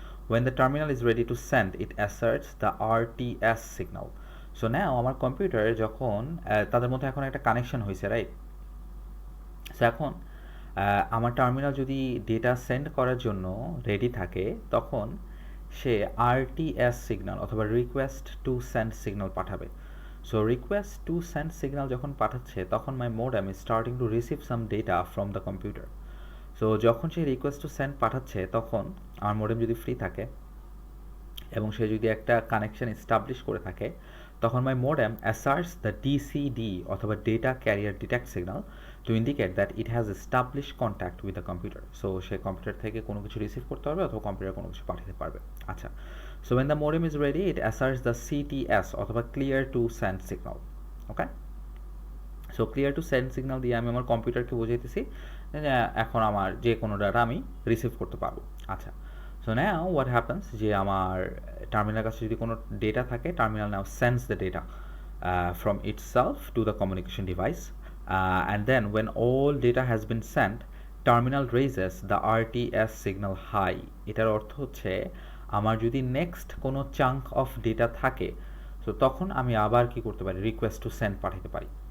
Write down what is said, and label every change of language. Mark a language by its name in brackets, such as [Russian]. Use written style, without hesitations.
[English] When the terminal is ready to send, it asserts the RTS signal. [Bangla] So now আমার computer যখন তাদের মধ্যে এখন একটা কানেকশন হয়েছে, রাইট? সো এখন আমার টার্মিনাল যদি ডেটা সেন্ড করার জন্য রেডি থাকে তখন সে আরটিএস সিগন্যাল অথবা রিকোয়েস্ট টু সেন্ড সিগন্যাল পাঠাবে। [English] so request to send signal [Bangla] যখন পাঠাচ্ছে তখন [English] My modem is starting to receive some data from the computer. [Bangla] So যখন সে রিকোয়েস্ট টু সেন্ড পাঠাচ্ছে তখন আমার মোডেম যদি ফ্রি থাকে এবং সে যদি একটা কানেকশন এস্টাবলিশ করে থাকে তখন [English] My modem asserts the DCD অথবা data carrier detect signal to indicate that it has establish contact with the computer. [Bangla] So say computer থেকে কোনো কিছু রিসিভ করতে পারবে অথবা কম্পিউটার কোনো কিছু পাঠাতে পারবে। [English] আচ্ছা, so when the modem is ready it asserts the CTS অথবা clear to send signal। [Bangla] Okay, so clear to send signal দিয়ে আমি আমার কম্পিউটারকে বুঝাইতেছি যে এখন আমার যে কোনো ডাটা আমি রিসিভ করতে পারবো। [English] আচ্ছা, so now what happens [Bangla] যে আমার টার্মিনাল কাছে যদি কোনো ডেটা থাকে [English] Terminal now sends the data from itself to the communication device and then when all data has been sent terminal raises the RTS signal high। [Bangla] এটার অর্থ হচ্ছে আমার যদি নেক্সট কোনো চাঙ্ক অফ ডেটা থাকে তো তখন আমি আবার কি করতে পারি, রিকোয়েস্ট টু সেন্ড পাঠাতে পারি।